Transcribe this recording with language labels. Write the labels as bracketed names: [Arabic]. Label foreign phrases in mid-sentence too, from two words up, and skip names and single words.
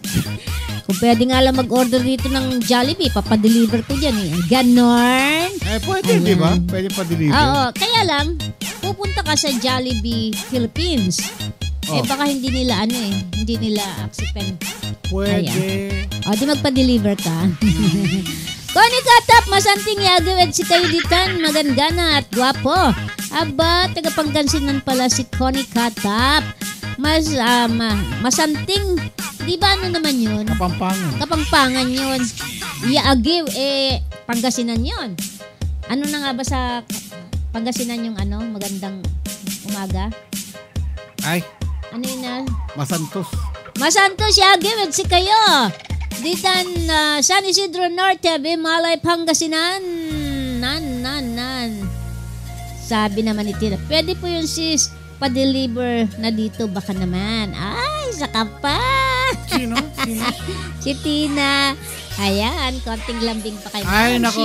[Filipino] Kung pwede nga lang mag-order dito ng Jollibee, papadeliver ko dyan eh. Ganon. Pwede, di ba? Pwede pa deliver. Oo, kaya lang, pupunta ka sa Jollibee Philippines, eh baka hindi nila hindi nila acceptan. Pwede. O, di magpa-deliver ka. Connie Katap, [Pangasinan] masanting yagawid si kayo ditan, [Filipino] magandana at gwapo. Aba, taga-Pangasinan pala si Connie Katap. Masanting, di ba naman yun? Kapampangan yun. Yaagiw, Pangasinan yun. Ano na nga ba sa Pangasinan yung magandang umaga? Ay. Ano yun na? [Pangasinan] Masantos yagawid si kayo. Ditan San Isidro Norte, Bimalay, Pangasinan. [Filipino] Nan. Sabi naman ni Tina, pwede po yung sis pa-deliver na dito, baka naman. Ay, saka pa. Sino? Si Tina. Ayan, konting lambing pa kay Ay, nako.